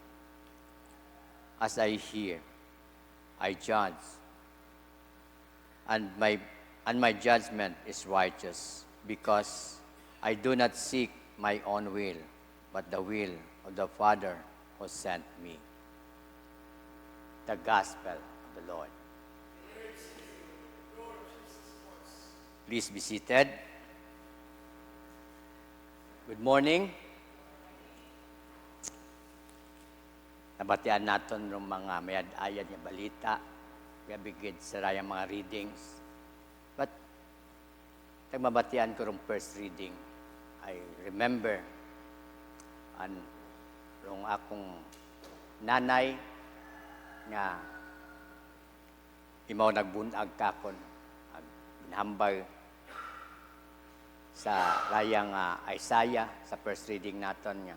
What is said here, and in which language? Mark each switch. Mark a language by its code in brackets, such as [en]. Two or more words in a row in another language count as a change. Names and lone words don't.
[en] As I hear, I judge, and my judgment is righteous, because I do not seek my own will, but the will of the Father who sent me. The Gospel of the Lord. Please be seated. Good morning. [hil] Nabatian natin ng mga mayad-ayad nga balita, gabigid sa rayang mga readings. [en] But, [hil] mabatian ko rong [en] first reading, [hil] I remember rong akong nanay nga imaw nagbunag kakon, ginhambal sa rayang Isaiah sa [en] first reading [hil] naton nga.